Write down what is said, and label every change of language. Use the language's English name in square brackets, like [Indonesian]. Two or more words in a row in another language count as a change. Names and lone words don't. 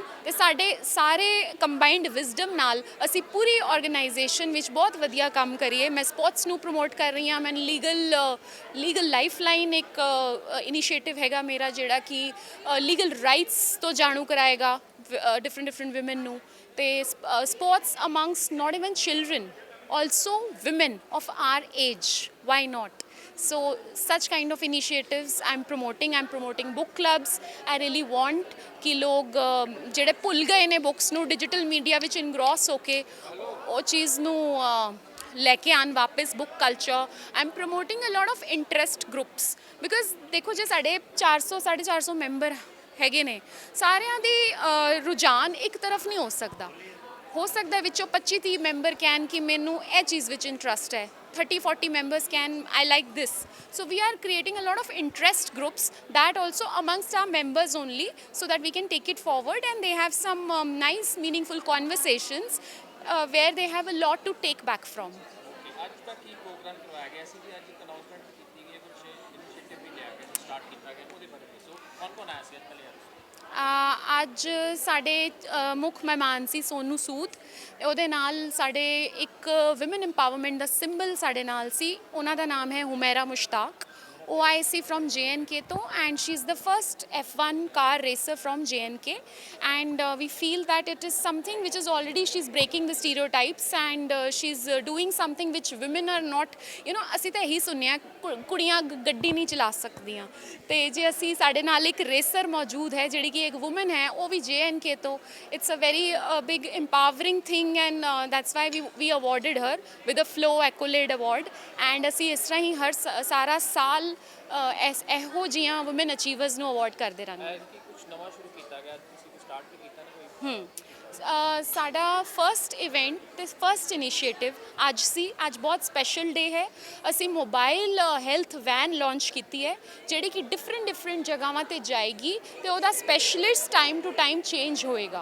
[Punjabi] ਤੇ ਸਾਡੇ ਸਾਰੇ [English] combined wisdom [Punjabi] ਨਾਲ ਅਸੀਂ ਪੂਰੀ ਆਰਗੇਨਾਈਜੇਸ਼ਨ ਵਿੱਚ ਬਹੁਤ ਵਧੀਆ ਕੰਮ ਕਰੀਏ। ਮੈਂ ਸਪੋਰਟਸ ਨੂੰ ਪ੍ਰਮੋਟ ਕਰ ਰਹੀ ਹਾਂ, ਮੈਂ ਲੀਗਲ ਲਾਈਫ ਲਾਈਨ ਇੱਕ ਇਨੀਸ਼ੀਏਟਿਵ ਹੈਗਾ ਮੇਰਾ ਜਿਹੜਾ ਕਿ [English] legal rights [Punjabi] ਤੋਂ ਜਾਣੂ ਕਰਾਏਗਾ [English] different women [Punjabi] ਨੂੰ। [English] ਤੇ sports amongst not even children, also women of our age, why not? So such kind of initiatives I'm promoting book clubs. I really want [Punjabi] ਕਿ ਲੋਕ ਜਿਹੜੇ ਭੁੱਲ ਗਏ ਨੇ ਬੁੱਕਸ ਨੂੰ [English] digital media [Punjabi] ਵਿੱਚ ਇਨਗ੍ਰੋਸ ਹੋ ਕੇ ਉਹ ਚੀਜ਼ ਨੂੰ ਲੈ ਕੇ ਆਉਣ ਵਾਪਸ [English] book culture. I am promoting a lot of interest groups because [Punjabi] ਦੇਖੋ ਜੇ ਸਾਡੇ 400 450 ਮੈਂਬਰ ਹੈਗੇ ਨੇ, ਸਾਰਿਆਂ ਦੀ ਰੁਝਾਨ ਇੱਕ ਤਰਫ ਨਹੀਂ ਹੋ ਸਕਦਾ ਵਿੱਚੋਂ 25-30 ਮੈਂਬਰ ਕਹਿਣ ਕਿ ਮੈਨੂੰ ਇਹ ਚੀਜ਼ ਵਿੱਚ ਇੰਟਰਸਟ ਹੈ, 30-40 [English] members can I like this. So we are creating a lot of interest groups that also amongst our members only, so that we can take it forward and they have some nice meaningful conversations where they have a lot to take back from. [Punjabi] ਅੱਜ ਤੱਕ ਕੀ ਪ੍ਰੋਗਰਾਮ ਕਰਵਾਇਆ ਗਿਆ ਸੀ ਜੀ? ਅੱਜ ਇੱਕ ਅਨਾਉਂਸਮੈਂਟ ਕੀਤੀ ਗਈ ਹੈ, ਕੁਝ ਇਨੀਸ਼ੀਏਟਿਵ ਵੀ ਲਿਆ ਗਿਆ, ਸਟਾਰਟ ਕੀਤਾ ਗਿਆ, ਉਹਦੇ ਬਾਰੇ ਦੱਸੋ। ਕੌਣ ਆਇਆ ਸੀ ਅੱਜ ਪਹਿਲੇ? ਅੱਜ ਸਾਡੇ ਮੁੱਖ ਮਹਿਮਾਨ ਸੀ ਸੋਨੂ ਸੂਦ, ਉਹਦੇ ਨਾਲ ਸਾਡੇ ਇੱਕ [English] women empowerment [Punjabi] ਦਾ ਸਿੰਬਲ ਸਾਡੇ ਨਾਲ ਸੀ, ਉਹਨਾਂ ਦਾ ਨਾਮ ਹੈ ਹੁਮੈਰਾ ਮੁਸ਼ਤਾਕ। ਉਹ ਆਏ ਸੀ ਫਰੋਮ JNK ਤੋਂ [English] and she is the first F1 car racer from JNK and we feel that it is something which is already she's breaking the stereotypes and she's doing something which women are not, you know, [Punjabi] ਅਸੀਂ ਤਾਂ ਇਹੀ ਸੁਣਿਆ ਕੁੜੀਆਂ ਗੱਡੀ ਨਹੀਂ ਚਲਾ ਸਕਦੀਆਂ, ਤੇ ਜੇ ਅਸੀਂ ਸਾਡੇ ਨਾਲ ਇੱਕ ਰੇਸਰ ਮੌਜੂਦ ਹੈ ਜਿਹੜੀ ਕਿ ਇੱਕ ਵੂਮਨ ਹੈ, ਉਹ ਵੀ JNK ਤੋਂ, [English] it's a very big empowering thing and that's why we awarded her with a Flow Accolade Award and [Punjabi] ਅਸੀਂ ਇਸ ਤਰ੍ਹਾਂ ਹੀ ਹਰ ਸਾਰਾ ਸਾਲ ਇਹੋ ਜਿਹੀਆਂ [English] women achievers [Punjabi] ਨੂੰ ਅਵਾਰਡ ਕਰਦੇ ਰਹਿੰਦੇ। ਕੁਝ ਨਵਾਂ ਸ਼ੁਰੂ ਕੀਤਾ ਗਿਆ, ਤੁਸੀਂ ਕੁਝ ਸਟਾਰਟ ਕੀਤਾ ਨਾ ਕੋਈ? ਸਾਡਾ [English] first event [Punjabi] ਤੇ [English] first initiative [Punjabi] ਅੱਜ ਸੀ। ਅੱਜ ਬਹੁਤ [English] special day [Punjabi] ਹੈ। ਅਸੀਂ [English] mobile health van [Punjabi] ਲਾਂਚ ਕੀਤੀ ਹੈ ਜਿਹੜੀ ਕਿ ਡਿਫਰੈਂਟ ਜਗ੍ਹਾਵਾਂ ਤੇ ਜਾਏਗੀ ਤੇ ਉਹਦਾ [English] specialist time to time change [Punjabi] ਹੋਏਗਾ।